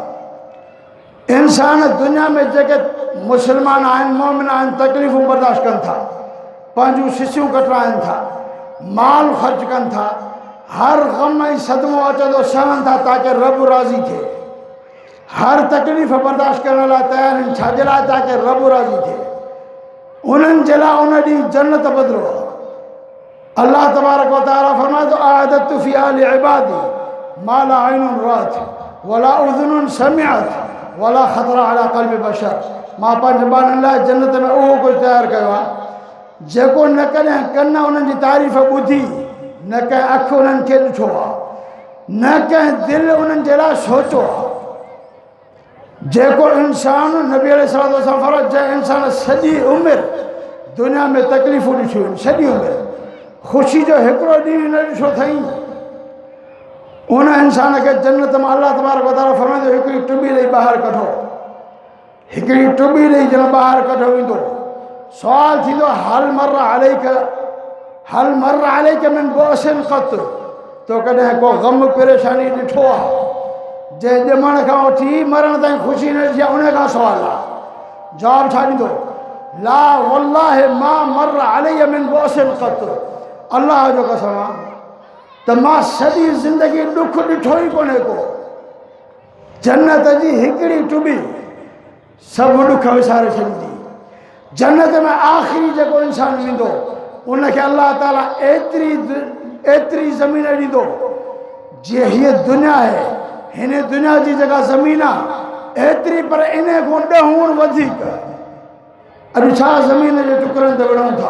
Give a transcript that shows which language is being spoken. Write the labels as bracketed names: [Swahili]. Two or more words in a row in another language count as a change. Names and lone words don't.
[Sindhi] इंसान दुनिया में जेके मुसलमान आहिनि, मोमिन आहिनि, तकलीफ़ूं बर्दाश्त कनि था, पंहिंजूं शिशियूं कटराइनि था, माल ख़र्च कनि था, हर ग़म ऐं सदमो अचे थो सहनि था ताकि रब राज़ी थिए। हर तकलीफ़ बर्दाश्त करण लाइ तयारु आहिनि। छाजे लाइ? ताकि रब राज़ी थिए। उन्हनि जे लाइ उन ॾींहुं जन्नत बदिलो आहे। अल्लाह तबारक व तआला फरमाए थो, [Arabic] أعددت في آل عبادي ما لا عين رأت ولا أذن سمعت ولا خطر على قلب بشر. [Sindhi] मां पंहिंजे ॿारनि लाइ जन्नत में उहो कुझु तयारु कयो आहे जेको न कॾहिं कन उन्हनि जी तारीफ़ ॿुधी, न कंहिं अखि उन्हनि खे ॾिठो आहे, न कंहिं दिलि उन्हनि जे लाइ सोचियो आहे। जेको इंसान नबी अलैहिस्सलाम फरमायो, जंहिं इंसान सॼी उमिरि दुनिया में तकलीफ़ूं ॾिठियूं आहिनि, सॼी उमिरि ख़ुशी जो हिकिड़ो ॾींहुं न ॾिठो अथई, उन इंसान खे जन्नत में अल्लाह तबारक व तआला फरमाईंदो, हिकिड़ी टुॿी ॾेई ॿाहिरि कढो। हिकिड़ी टुॿी ॾेई जॾहिं ॿाहिरि कढो वेंदो, सुवाल थींदो, [Arabic] هل مر عليك من بؤس قط. [Sindhi] तो कॾहिं को ग़म परेशानी ॾिठो आहे? जंहिं ॼमण खां वठी मरण ताईं ख़ुशी न ॾिठी आहे, उन खां सुवाल आहे। जवाबु छा ॾींदो? [Arabic] لا والله ما مر علي من بؤس قط. [Sindhi] अल्लाह जो कसम आहे त मां सॼी ज़िंदगी ॾुख ॾिठो ई कोन्हे को। जन्नत जी हिकिड़ी टुॿी सभु ॾुख विसारे छॾींदी। जन्नत में आख़िरी जेको इंसान वेंदो उनखे अल्लाह ताला एतिरी ज़मीन ॾींदो जीअं हीअ दुनिया आहे हिन दुनिया की जगह ज़मीन आहे एतिरी, पर इन खां 10 गुण वधीक अॼु छा ज़मीन जे टुकड़नि ते विढ़ूं था।